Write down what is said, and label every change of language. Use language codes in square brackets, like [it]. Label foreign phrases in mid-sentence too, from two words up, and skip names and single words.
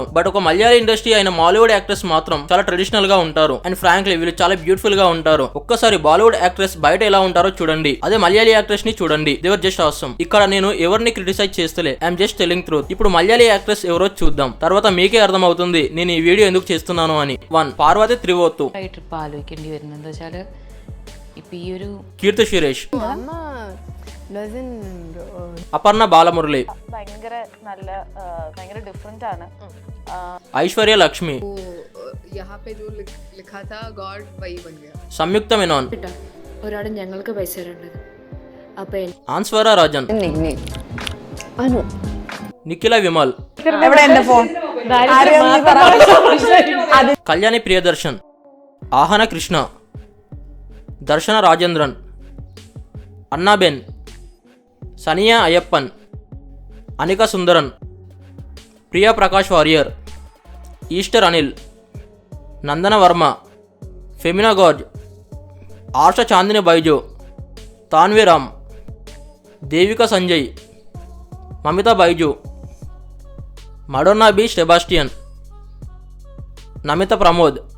[te] బట్ ఒక మలయాళీ ఇండస్ట్రీ అయిన మాలీవుడ్ యాక్టర్స్ మాత్రం చాలా ట్రెడిషనల్ గా ఉంటారు [en] and frankly [te] వీళ్ళు చాలా బ్యూటిఫుల్ గా ఉంటారు. ఒక్కసారి బాలీవుడ్ యాక్ట్రెస్ బయట ఎలా ఉంటారో చూడండి, అదే మలయాళీ యాక్ట్రెస్ ని చూడండి. [en] they were just awesome. [te] ఇక్కడ నేను ఎవరిని క్రిటిసైజ్ చేస్తలే, [en] I'm just telling truth. [te] ఇప్పుడు మలయాళీ యాక్ట్రెస్ ఎవరో చూద్దాం, తర్వాత మీకే అర్థం అవుతుంది నేను ఈ వీడియో ఎందుకు చేస్తున్నాను అని. [ml] 1 പാർവതി ത്രിവോത്തു, ട്രിപ്പ് ആലോചിക്കേണ്ടി വരുന്നത് എന്താ വെച്ചാല് ഇപ്പൊ ഈ ഒരു കീർത്തി സുരേഷ്, അപർണ ബാലമുരളി, ഭയങ്കര ഡിഫറെന്റ് ആണ്. ഐശ്വര്യ ലക്ഷ്മി, സംയുക്ത മേനോൻ, ഒരാട് ഞങ്ങൾക്ക് പൈസ തരേണ്ടത് അപ്പൊ ആൻസ്വര രാജൻ, നിഖില വിമൽ, [te] కళ్యాణి ప్రియదర్శన్, ఆహన కృష్ణ, దర్శన రాజేంద్రన్, అన్నాబెన్, సనియా అయ్యప్పన్, అనిక సుందరన్, ప్రియా ప్రకాష్ వారియర్, ఈస్టర్ అనిల్, నందన వర్మ, ఫెమినా గౌజ్, ఆర్ష చాందిని బైజో, తాన్వీరామ్, దేవిక సంజయ్, మమితా బైజు, మడోన్నా బి సెబాస్టియన్, నమిత ప్రమోద్,